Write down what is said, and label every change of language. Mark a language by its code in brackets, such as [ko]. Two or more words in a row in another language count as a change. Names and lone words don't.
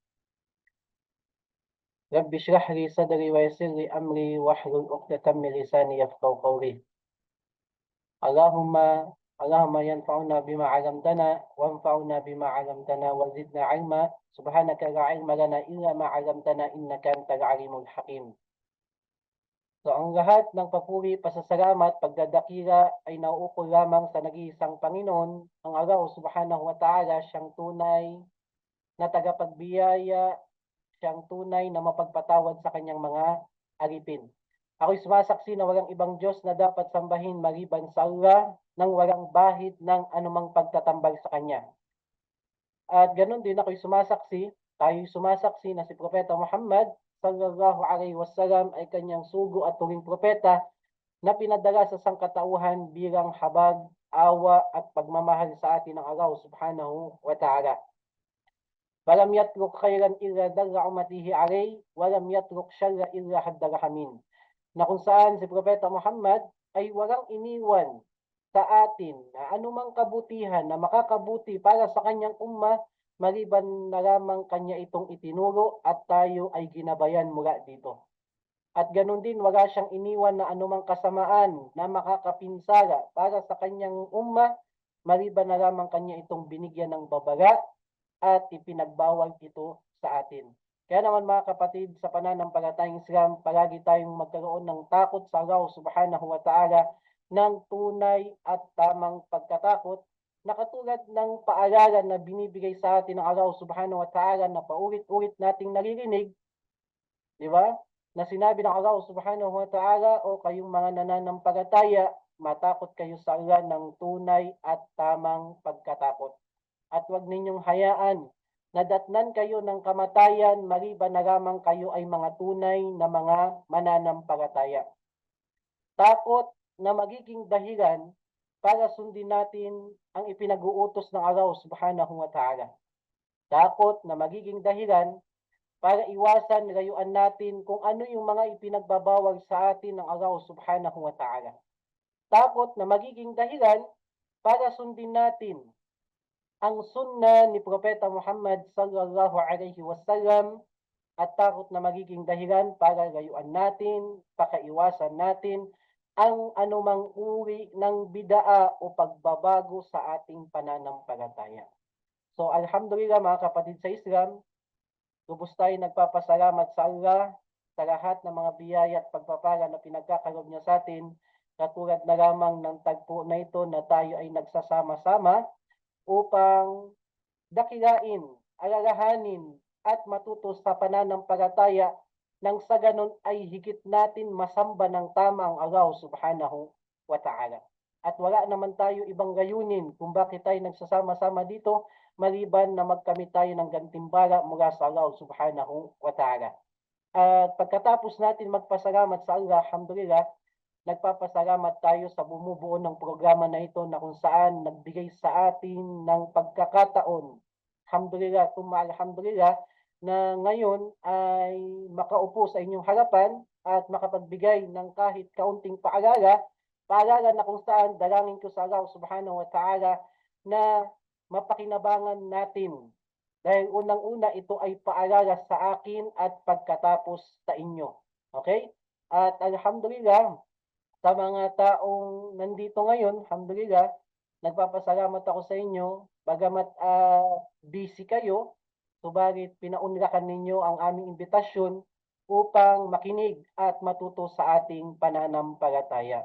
[ar] رب اشرح لي صدري و يسر لي أمري واحلل عقدة من لساني يفقهوا قولي. اللهم اللهم انفعنا بما علمتنا وانفعنا بما علمتنا و زدنا علما. سبحانك لا علم لنا إلا ما علمتنا إنك أنت العليم الحكيم. [tl] So ang lahat ng papuri, pasasalamat, pagdadakila ay nauukol lamang sa nag-iisang Panginoon, ang [ar] الله سبحانه وتعالى, [tl] siyang tunay na tagapagbiyaya, siyang tunay na mapagpatawad sa kanyang mga alipin. Ako'y sumasaksi na walang ibang Diyos na dapat sambahin maliban sa Allah nang walang bahid ng anumang pagtatambal sa Kanya. At ganun din tayo'y sumasaksi na si Propeta Muhammad [ar] صلى الله عليه وسلم [tl] ay kanyang sugo at tuwing propeta na pinadala sa sangkatauhan bilang habag, awa at pagmamahal sa atin ng [ar] الله سبحانه وتعالى. ولم يترك خيرا إلا دل أمته عليه ولم يترك شرا إلا حذرهم منه. [tl] Na kung saan si Propeta Muhammad ay walang iniwan sa atin na anumang kabutihan na makakabuti para sa kanyang umma maliban na lamang kanya itong itinuro at tayo ay ginabayan mula dito. At ganun din wala siyang iniwan na anumang kasamaan na makakapinsala para sa kanyang umma maliban na lamang kanya itong binigyan ng babala at ipinagbawal ito sa atin. Kaya naman mga kapatid, sa pananampalatayang Islam, palagi tayong magkaroon ng takot sa [ar] الله سبحانه وتعالى [tl] ng tunay at tamang pagkatakot na katulad ng paaralan na binibigay sa atin ng [ar] الله سبحانه وتعالى [tl] na paulit-ulit nating naririnig, di ba? Na sinabi ng [ar] الله سبحانه وتعالى, [tl] o kayong mga nananampalataya, matakot kayo sa Allah ng tunay at tamang pagkatakot. At huwag ninyong hayaan na datnan kayo ng kamatayan maliban na lamang kayo ay mga tunay na mga mananampalataya. Takot na magiging dahilan para sundin natin ang ipinag-uutos ng [ar] الله سبحانه وتعالى. [tl] Takot na magiging dahilan para iwasan, layuan natin kung ano yung mga ipinagbabawal sa atin ng [ar] الله سبحانه وتعالى. [tl] Takot na magiging dahilan para sundin natin ang sunna ni Propeta Muhammad [ar] صلى الله عليه وسلم [tl] at takot na magiging dahilan para layuan natin, pakaiwasan natin ang anumang uri ng bidaa o pagbabago sa ating pananampalataya. So alhamdulillah mga kapatid sa Islam, lubos tayo nagpapasalamat sa Allah sa lahat ng mga biyaya at pagpapala na pinagkakalob niya sa atin, katulad na lamang ng tagpo na ito na tayo ay nagsasama-sama upang dakilain, alalahanin at matuto sa pananampalataya nang sa ganon ay higit natin masamba ng tama ang [ar] الله سبحانه وتعالى. [tl] At wala naman tayo ibang layunin kung bakit tayo nagsasama-sama dito maliban na magkamit tayo ng gantimbala mula sa [ar] الله سبحانه وتعالى. [tl] At pagkatapos natin magpasalamat sa Allah, alhamdulillah, nagpapasalamat tayo sa bumubuo ng programa na ito na kung saan nagbigay sa atin ng pagkakataon. [ar] الحمد لله الحمد لله, [tl] na ngayon ay makaupo sa inyong harapan at makapagbigay ng kahit kaunting paalala na kung saan dalangin ko sa [ar] الله سبحانه وتعالى [tl] na mapakinabangan natin. Dahil unang-una ito ay paalala sa akin at pagkatapos sa inyo. Okay? At alhamdulillah, sa mga taong nandito ngayon, alhamdulillah, nagpapasalamat ako sa inyo, bagamat busy kayo, subalit pinaunlakan ninyo ang aming imbitasyon upang makinig at matuto sa ating pananampalataya.